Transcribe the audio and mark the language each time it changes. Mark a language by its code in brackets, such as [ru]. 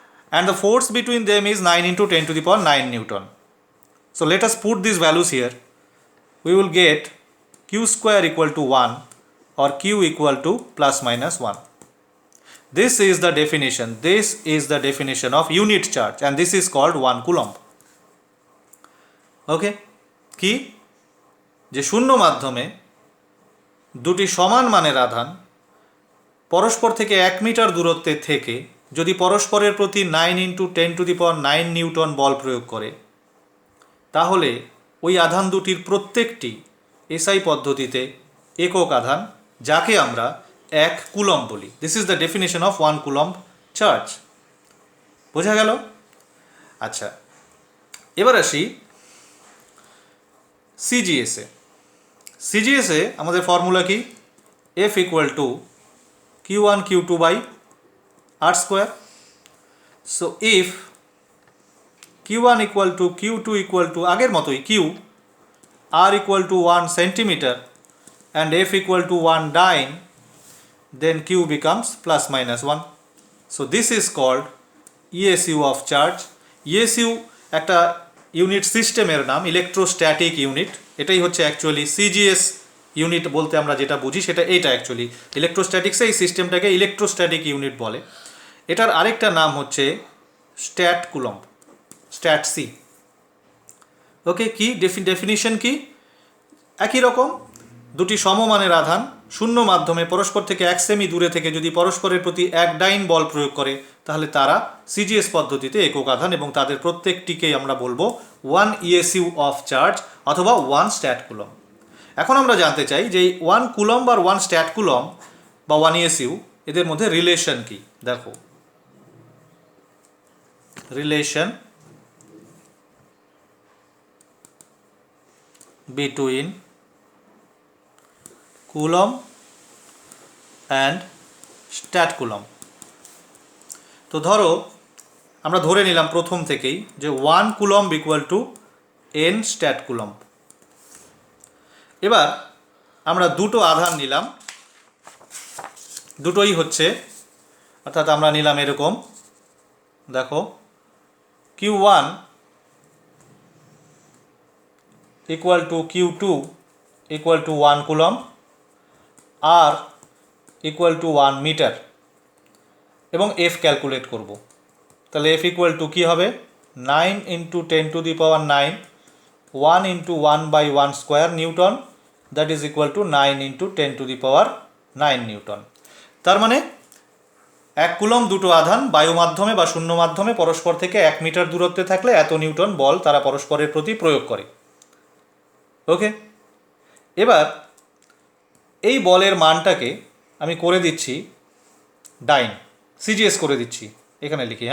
[en] and the force between them is 9 into 10 to the power 9 Newton. So let us put these values here. We will get q square equal to 1 or q equal to plus minus 1. This is the definition. This is the definition of unit charge, and this is called 1 coulomb. Okay? [bn] কি যে শূন্য মাধ্যমে দুটি সমান মানের আধান পরস্পর থেকে 1 মিটার দূরত্বে থেকে যদি পরস্পরের প্রতি 9 into 10 to the power 9 Newton বল প্রয়োগ করে, তাহলে ওই আধান দুটির প্রত্যেকটি এসআই পদ্ধতিতে একক আধান, যাকে আমরা 1 কুলম্ব বলি। [en] This is the definition of 1 coulomb charge. [bn] বোঝা গেল? আচ্ছা, এবার আসি সিজিএসে। সিজিএসে আমাদের ফর্মুলা কি? [en] F equal to q1 q2 by r square. So if q1 equal to q2 equal to [bn] আগের মতোই [en] q, r equal to 1 centimeter and f equal to 1 dyne, then q becomes plus minus 1. So this is called ESU of charge. [bn] ESU একটা unit সিস্টেমের নাম, electrostatic unit. এটাই হচ্ছে actually CGS unit বলতে আমরা যেটা বুঝি সেটা এইটা অ্যাকচুয়ালি। ইলেকট্রোস্ট্যাটিক্সে এই সিস্টেমটাকে ইলেকট্রোস্ট্যাটিক ইউনিট বলে। এটার আরেকটা নাম হচ্ছে স্ট্যাট কুলম্ব, স্ট্যাট সি। ওকে, কি ডেফিনিশন কি? একই রকম, দুটি সমমানের আধান শূন্য মাধ্যমে পরস্পর থেকে 1 সেমি দূরে থেকে যদি পরস্পরের প্রতি 1 ডাইন বল প্রয়োগ করে, তাহলে তারা সিজিএস পদ্ধতিতে একক আধান এবং তাদের প্রত্যেকটিকেই আমরা বলবো 1 ইএসইউ অফ চার্জ অথবা 1 স্ট্যাট কুলম্ব। এখন আমরা জানতে চাই যে এই 1 কুলম্ব আর 1 স্ট্যাট কুলম্ব বা 1 ইএসইউ এদের মধ্যে রিলেশন কি। দেখো, relation [en] between coulomb and stat coulomb। [bn] তো ধরো আমরা ধরে নিলাম প্রথম থেকেই যে 1 coulomb equal to n stat coulomb. এবার আমরা দুটো আধান নিলাম, দুটোই হচ্ছে, অর্থাৎ আমরা নিলাম এরকম, দেখো [en] q1 equal to q2 equal to 1 [bn] coulomb, r equal to 1 metre, এবং f ক্যালকুলেট করব। তাহলে [en] f equal to [bn] কি হবে? [en] 9 into 10 to the power 9, 1 into 1 by 1 square newton, that is equal to 9 into 10 to the power 9 newton. [bn] তার মানে 1 coulomb দুটো আধান বায়ু মাধ্যমে বা শূন্য মাধ্যমে পরস্পর থেকে 1 মিটার দূরত্বে থাকলে এত নিউটন বল তারা পরস্পরের প্রতি প্রয়োগ করে। ওকে, এবার এই বলের মানটাকে আমি করে দিচ্ছি ডাইন, সিজিএস করে দিচ্ছি, এখানে লিখি।